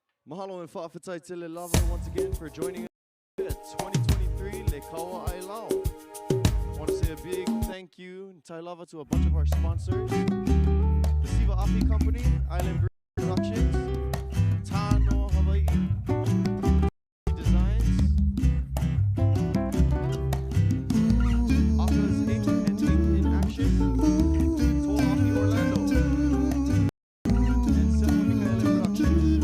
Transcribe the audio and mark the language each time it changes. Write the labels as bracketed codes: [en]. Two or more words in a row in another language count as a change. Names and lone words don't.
[en] Mahalo and [sm] Fa'afetai Tele Lava [en] once again for joining us at 2023 Le Kua Ailao. I want to say a big thank you and [sm] tai lava [en] to a bunch of our sponsors. The Siva Api Company, Island Brew Productions, Tano Hawai'i Designs, Aka's Ink and Ink in Action, Toa Api Orlando, and Seven Mikaele Productions.